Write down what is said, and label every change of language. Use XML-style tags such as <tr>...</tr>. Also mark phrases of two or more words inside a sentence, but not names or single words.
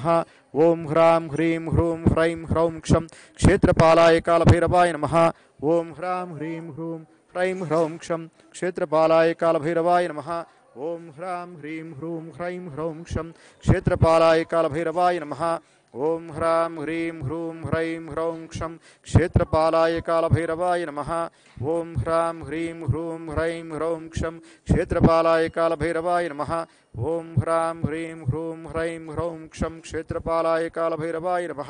<sa>ఓం హ్రాం హ్రీం హ్రూం హ్రైం హ్రౌం క్షం క్షేత్రపాలాయ కాళభైరవాయ నమః. ఓం హ్రాం హ్రీం హ్రూం హ్రైం హ్రౌం క్షం క్షేత్రపాలాయ కాళభైరవాయ నమః. ఓం హ్రాం హ్రీం హ్రూం హ్రైం హ్రౌం క్షం క్షేత్రపాలాయ కాళభైరవాయ నమః. ओम ह्रां ह्रीं ह्रूं ह्रैं ह्रौं क्षं क्षेत्रपालाय कालभैरवाय नमः। ओम ह्रां ह्रीं ह्रूं ह्रैं ह्रौं क्षं क्षेत्रपालाय कालभैरवाय नमः। ओम ह्रां ह्रीं ह्रूं ह्रैं ह्रौं क्षं क्षेत्रपालाय कालभैरवाय नमः।</sa>